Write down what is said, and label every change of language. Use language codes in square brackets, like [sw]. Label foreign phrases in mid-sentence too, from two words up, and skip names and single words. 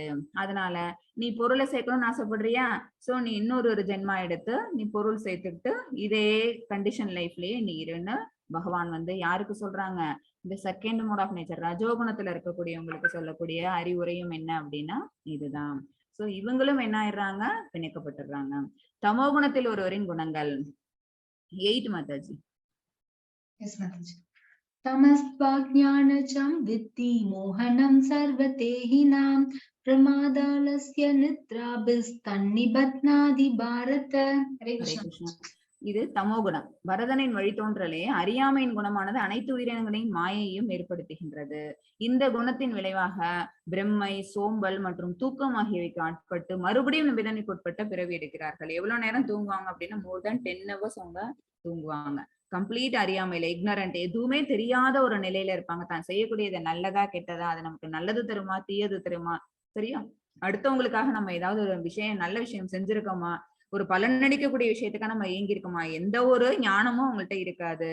[ta] அதனால நீ பொருளை சேர்க்கணும்னு ஆசைப்படுறியா, சோ நீ இன்னொரு ஜென்மா எடுத்து நீ பொருள் சேர்த்துக்கிட்டு இதே [en] condition life [ta] நீ இருன்னு பகவான் வந்து யாருக்கு சொல்றாங்க, இந்த [en] second mode of nature [ta] ரஜோகுணத்துல இருக்கக்கூடியவங்களுக்கு சொல்லக்கூடிய அறிவுரையும் என்ன அப்படின்னா இதுதான். சோ இவங்களும் என்ன ஆயிடுறாங்க, பிணைக்கப்பட்டுறாங்க. தமோகுணத்தில் ஒருவரின் குணங்கள் 8 மாதாஜி. [sa] तमस्त्वाज्ञानचं विद्धि मोहनं सर्वदेहिनां प्रमादालस्य निद्राभिस्तन्निबध्नाति भारत. हरे कृष्ण. [ta] இது தமோகுணம். பரதனின் வழித்தோன்றலே அறியாமையின் குணமானது அனைத்து உயிரினங்களின் மாயையும் ஏற்படுத்துகின்றது. இந்த குணத்தின் விளைவாக பிரம்மை, சோம்பல் மற்றும் தூக்கம் ஆகியவைக்கு ஆட்பட்டு மறுபடியும் நிபந்தனைக்கு உட்பட்ட பிறவி எடுக்கிறார்கள். எவ்வளவு நேரம் தூங்குவாங்க அப்படின்னா [en] more than 10 hours [ta] அவங்க தூங்குவாங்க. கம்ப்ளீட் அறியாமையில, இக்னரண்ட், எதுவுமே தெரியாத ஒரு நிலையில இருப்பாங்க. தான் செய்யக்கூடியது நல்லதா கெட்டதா, அது நமக்கு நல்லது தருமா தீயது தருமா, சரியா அடுத்தவங்களுக்காக நம்ம ஏதாவது ஒரு விஷயம் நல்ல விஷயம் செஞ்சிருக்கோமா, ஒரு பலன் அளிக்கக்கூடிய விஷயத்துக்காக நம்ம ஏங்கி இருக்கோமா, எந்த ஒரு ஞானமும் அவங்கள்ட்ட இருக்காது.